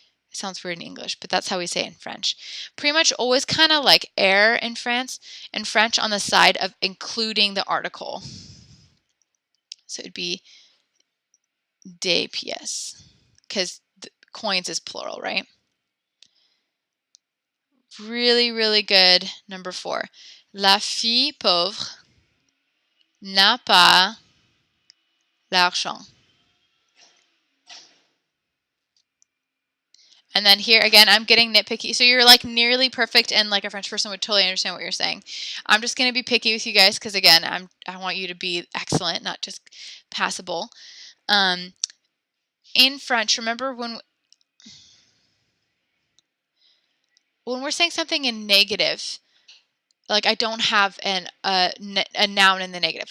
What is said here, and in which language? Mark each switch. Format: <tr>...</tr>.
<en>It sounds weird in English, but that's how we say it in French. Pretty much always kind of like err in French on the side of including the article. So it'd be</en> <fr>des pièces</fr> <en>because coins is plural, right? Really, really good. Number 4.</en> <fr>La fille pauvre n'a pas l'argent.</fr> <en>And then here again, I'm getting nitpicky. So you're like nearly perfect, and like a French person would totally understand what you're saying. I'm just gonna be picky with you guys because again, I want you to be excellent, not just passable. In French, remember when we're saying something in negative, like I don't have a noun in the negative.</en>